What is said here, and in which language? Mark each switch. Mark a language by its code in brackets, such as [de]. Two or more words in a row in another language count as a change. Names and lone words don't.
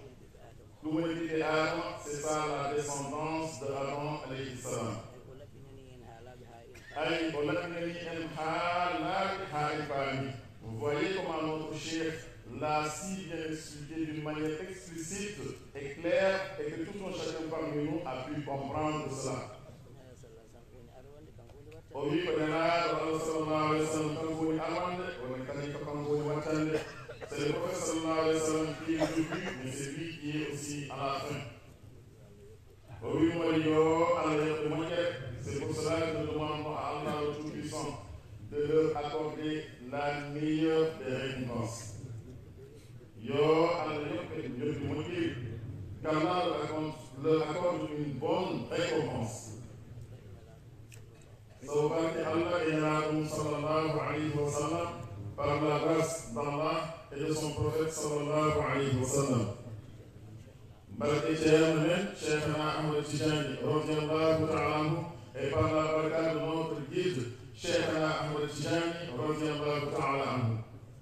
[fr] C'est ça la descendance de Adam [ar] عليه السلام. [fr] Vous voyez comment notre chef l'a si bien expliqué d'une manière explicite et claire et que tout un chacun parmi nous a pu comprendre cela. [ff] O wi ko nelaɗo Allah [ar] صلى الله عليه وسلم [ff] kanko woni arwande woni kadi ko kanko woni wattande. [fr] C'est le prophète [ar] صلى الله عليه وسلم [fr] qui est le début, mais c'est lui qui est aussi à la fin. [ff] O wi mo yo Allah yoɓɓe moƴƴere. [fr] C'est pour cela que nous demandons à Allah le Tout-Puissant de leur accorder la meilleure des récompenses. [ff] Yo Allah yoɓɓe moƴƴiri, [fr] qu'Allah leur accorde une bonne récompense. Sauvaki Allah et Nabi [ar] صلى الله عليه وسلم, [fr] par la grâce d'Allah et de son prophète [ar] صلى الله عليه وسلم. [fr] Barke Cheikh Cheikhna Ahmed Tijani, [ar] رضي الله تعالى عنه, [fr] et par la baraka de notre guide, Cheikhna Ahmed Tijani, [ar] رضي الله تعالى عنه.